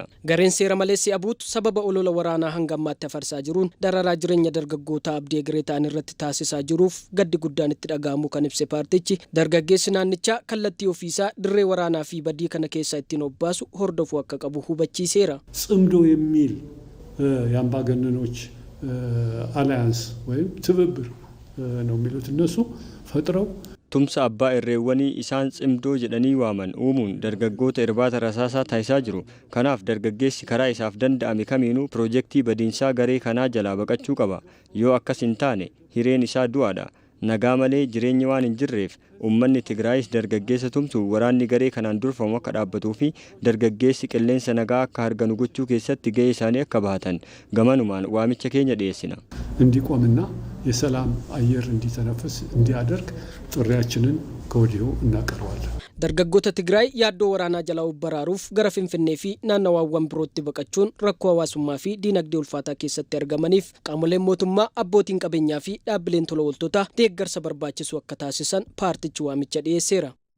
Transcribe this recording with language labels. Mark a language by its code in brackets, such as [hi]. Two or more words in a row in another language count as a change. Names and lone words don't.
[om] Gareen seera maleessi abuut sababa olola waraanaa hanga ammaatti afarsaa jiruun dararaa jireenya dargaggoota abdii egeree ta'an irratti taasisaa jiruuf gaddi guddaan itti dhaga'amu kan ibse paartichi dargaggeessi naannichaa kallattii ofiisaa dirree waraanaa fi badii kana keessaa ittiin obbaasu hordofuu akka qabu hubachiiseera. [am] ጽምዶ የሚል የአምባገነኖች አላያንስ ወይም ትብብር ነው የሚሉት እነሱ ፈጥረው [om] tumsa abbaa irreewwanii isaan cimdoo jedhanii waaman uumuun dargaggoota irbaata rasaasaa taasisaa jiru. Kanaaf dargaggeessi karaa isaaf danda'ame kamiinuu piroojeektii badiinsaa garee kanaa jalaa baqachuu qaba. Yoo akkas hin taane hireen isaa du'aadha. Nagaa malee jireenya waan hin jirreef uummanni Tigraayis dargaggeessa tumsu waraanni garee kanaan durfamu akka dhaabbatuu fi dargaggeessi qilleensa nagaa akka arganu gochuu keessatti gahee isaanii akka bahatan gamanumaan waamicha keenya dhiyeessina. [am] እንዲቆምና የሰላም አየር እንዲተነፍስ እንዲያደርግ ጥሪያችንን ከወዲሁ እናቀርባለን. [om] Dargaggoota Tigraay yaaddoo waraanaa jalaa baraaruuf gara Finfinnee fi naannawaawwan birootti baqachuun rakkoo hawaasummaa fi diinagdee ulfaataa keessatti argamaniif qaamoleen mootummaa abbootiin qabeenyaa fi dhaabbileen tola ooltotaa deeggarsa barbaachisu akka taasisan paartichi waamicha dhiyeesseera.